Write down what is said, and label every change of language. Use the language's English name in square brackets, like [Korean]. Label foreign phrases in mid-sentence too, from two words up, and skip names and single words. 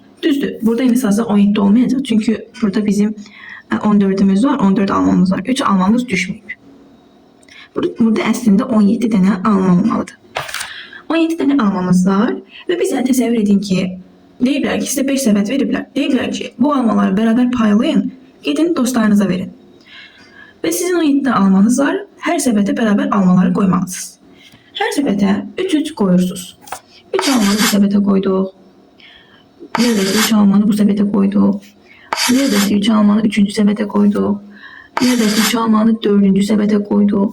[Azerbaijani] Düzdür, burada misal 17 olmayacaq. Çünki burada bizim 14'ümüz var, 14 almamız var. 3 almamız düşməyib. Burada əslində 17 dənə alma olmalıdır. 17 dənə almamız var və bizə təsəvvür edin ki, deyiblər ki, sizə 5 səbət veriblər. Deyiblər ki, bu almaları bərabər paylayın, gedin dostlarınıza verin. [Turkish] Ve sizin 17 tane almanız var. Her sepete beraber almaları koymalısınız. Her sepete 3 koyursunuz. 3 almanı bu sepete koyduk. Neredeki 3 almanı bu sepete koyduk. Neredeki 3 almanı 3. sepete koyduk. Neredeki 3 almanı 4. sepete koyduk.